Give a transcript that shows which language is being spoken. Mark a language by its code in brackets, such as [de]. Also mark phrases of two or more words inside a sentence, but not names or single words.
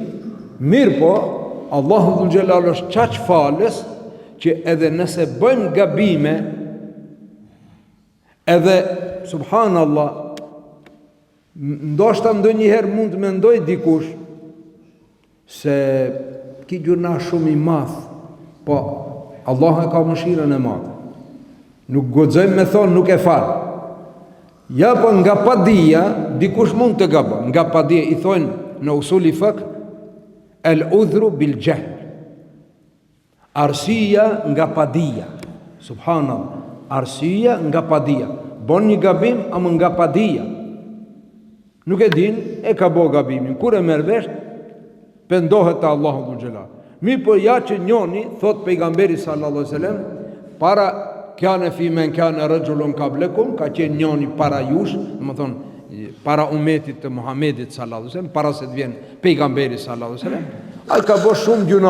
[sq] Mirë po, Allahu dhul Jalal është qaq falës që edhe nëse bëjmë gabime, edhe subhanallah, ndoshta ndonjëherë mund të mendoj dikush se ki gjuna shumë i madh, po Allah e ka mëshirën e madhe. Nuk guxojmë me thonë nuk e fal. Ja, po nga padia, dikush mund të gabon. Nga padia i thonë në [ar] أصول الفقه العذر بالجهل. [sq] Arsia nga padia. Subhanallah. Arsia nga padia. Bon një gabim, ama nga padia. Nuk e din, e ka bo gabimin. Kur e merr vesh, pendohet te Allahu dhul Jalal. Mi po ja që njoni, thot pejgamberi [ar] صلى الله عليه وسلم, [sq] para [ar] كان فيمن كان رجل قبلكم, [sq] ka qenë njoni para jush, më thonë, para umetit të Muhammedit [ar] صلى الله عليه وسلم, [sq] para se të vjen pejgamberi [ar] صلى الله عليه وسلم, [sq] ai ka bo shumë gjuna.